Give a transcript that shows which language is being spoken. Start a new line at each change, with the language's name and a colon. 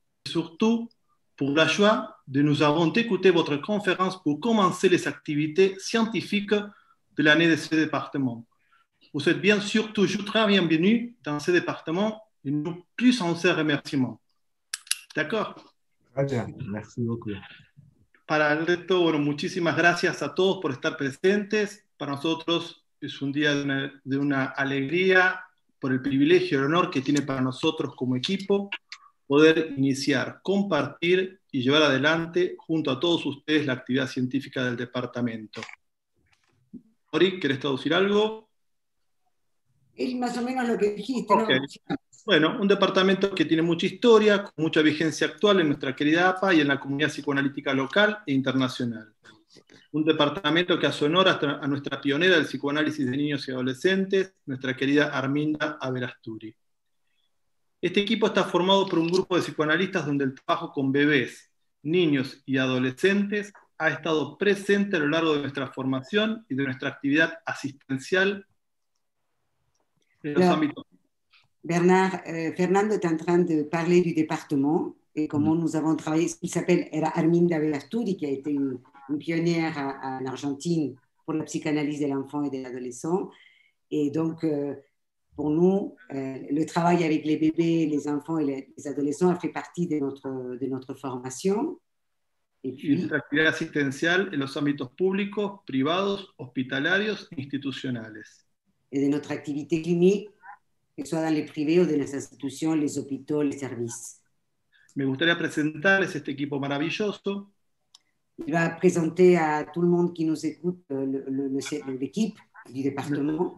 French: Et surtout, pour la joie de nous avoir écouté votre conférence pour commencer les activités scientifiques de l'année de ce département. Vous êtes bien sûr toujours très bienvenus dans ce département et nos plus sincères remerciements. D'accord? Très bien, merci beaucoup.
Spanish: Para el resto, bueno, muchísimas gracias a todos por estar presentes. Para nosotros es un día de una alegría por el privilegio y el honor que tiene para nosotros como equipo poder iniciar, compartir y llevar adelante junto a todos ustedes la actividad científica del departamento. Ori, ¿querés traducir algo? Es más o menos lo que dijiste,
English: Okay.
Spanish: ¿no? Bueno, un departamento que tiene mucha historia, con mucha vigencia actual en nuestra querida APA y en la comunidad psicoanalítica local e internacional. Un departamento que hace honor a nuestra pionera del psicoanálisis de niños y adolescentes, nuestra querida Arminda Verasturi. Este equipo está formado por un grupo de psicoanalistas donde el trabajo con bebés, niños y adolescentes ha estado presente a lo largo de nuestra formación y de nuestra actividad asistencial en los ámbitos.
French: Bernard, Fernando est en train de parler du département et comment nous avons travaillé. Il s'appelle Arminda Verasturi, qui a été une pionnière en Argentine pour la psychanalyse de l'enfant et de l'adolescent. Et donc, pour nous, le travail avec les bébés, les enfants et les adolescents a fait partie de notre formation. Et puis,
Spanish: nuestra actividad asistencial en los ámbitos públicos, privados, hospitalarios e institucionales.
French: et de notre activité clinique, que ce soit dans les privés ou dans les institutions, les hôpitaux, les services.
Spanish: Me gustaría presentarles este equipo maravilloso.
French: Il va présenter à tout le monde qui nous écoute l'équipe du département.